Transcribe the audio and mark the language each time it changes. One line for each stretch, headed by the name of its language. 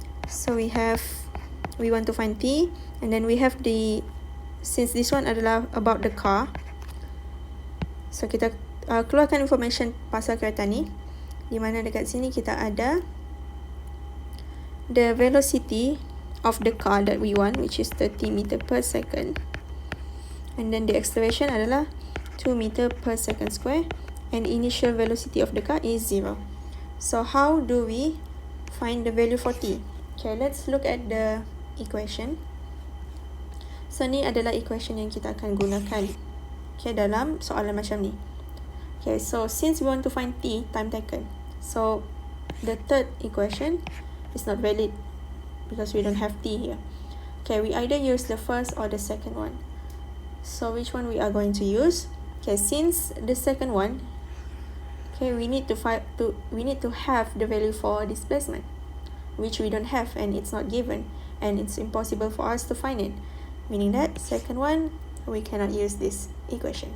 English: So we want to find T, and then we have since this one adalah about the car, so
Malay: kita keluarkan information pasal kereta ni, di mana dekat sini kita ada
English: the velocity of the car that we want, which is 30 meter per second, and then the acceleration adalah 2 meter per second square, and initial velocity of the car is 0. So how do we find the value for T? Okay, let's look at the equation.
Malay: So ni adalah equation yang kita akan gunakan, okay, dalam soalan macam ni.
English: Okay, so since we want to find T, time taken, so the third equation is not valid because we don't have T here. Okay, we either use the first or the second one. So which one we are going to use? Okay, since the second one, okay, we need to have the value for displacement, which we don't have, and it's not given, and it's impossible for us to find it, meaning that second one we cannot use this equation.